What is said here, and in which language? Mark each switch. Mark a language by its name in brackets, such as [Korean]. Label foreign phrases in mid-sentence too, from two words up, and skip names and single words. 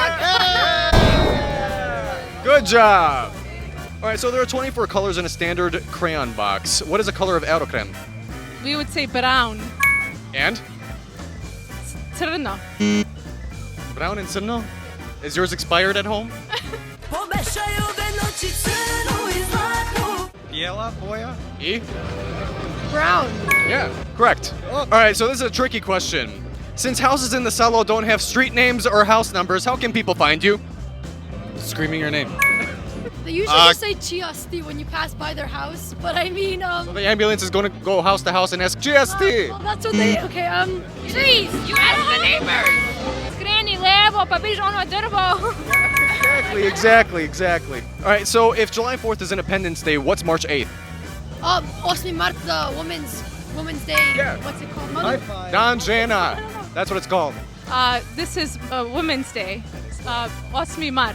[English] Good job. All right, so there are 24 colors in a standard crayon box. What is the color of Aerocrem? We would say brown. And? Crno. Brown and Crno? Is yours expired at home? [Serbian] Pomešaj ove noći crnu i zlatnu. Biela boja? E? [English] Brown. Yeah, correct. All right, so this is a tricky question. Since houses in the Salo don't have street names or house numbers, how can people find you? Screaming your name. They usually just say Chiasti when you pass by their house, but I mean, So the ambulance is going to go house to house and ask, GST! well, that's what they, okay, trees. You ask the neighbors. [Serbian] Skreni levo, pa biš ono drvo. [English] Exactly. All right, so if July 4th is Independence Day, what's March 8th? 8 Mart, the Women's Day. Yeah. What's it called? High five. [Serbian] Dan Žena. [English] That's what it's called. This is Women's Day. 8 Mart.